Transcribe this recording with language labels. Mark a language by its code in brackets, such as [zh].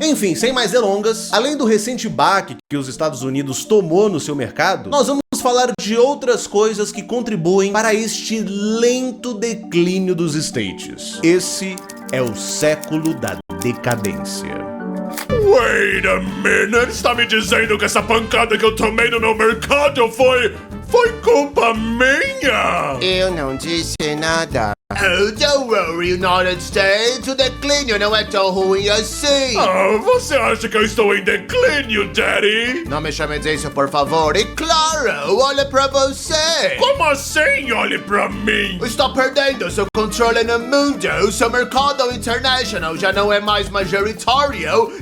[pt] Enfim, sem mais delongas, além do recente baque que os Estados Unidos tomou no seu mercado, nós vamos falar de outras coisas que contribuem para este lento declínio dos States. Esse é o século da decadência. [en] Wait a minute! [pt] Está me dizendo que essa pancada que eu tomei no meu mercado foi culpa minha? Eu não disse nada. [en] Oh, don't worry, United States. [pt] O declínio não é tão ruim assim. Ah, você acha que eu estou em declínio, Daddy? Não me chame disso, por favor. E claro, olha pra você. Como assim? Olhe pra mim! Está perdendo seu controle no mundo. Seu mercado internacional já não é mais majoritário.